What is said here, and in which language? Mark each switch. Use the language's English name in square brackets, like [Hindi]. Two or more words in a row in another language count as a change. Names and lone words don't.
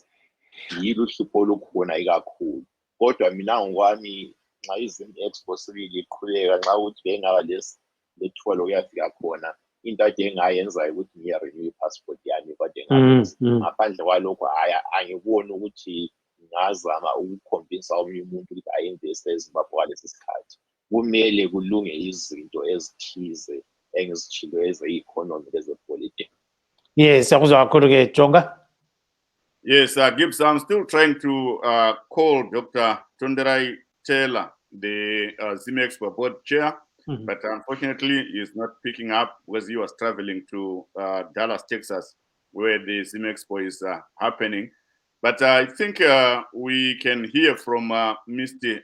[North Ndebele] Yilo uhlupho olukhona ikakhulu, kodwa mina ngokwami nxa izim expo sibili iqhubeka, nxa ukuthi bengaba lethuba lokuyafika khona, into ade engayenza ukuthi ngiye-renew i-passport yami, kodwa ngaphandle kwalokho angiboni ukuthi ngingazama ukukhomvinsa omunye umuntu ukuthi ayinveste eZimbabwe ngalesi sikhathi. Kumele kulunge izinto ezithize engizitshilo eze-economy lezepolitiki. Yes, siyakuzwa kakhulu-ke Jonga. [English] Yes, Gibbs, I'm still trying to call Dr. Tonderai Taylor, the ZIM Expo board chair, but unfortunately he's not picking up because he was traveling to Dallas, Texas, where the ZIM Expo is happening. But I think we can hear from Mr.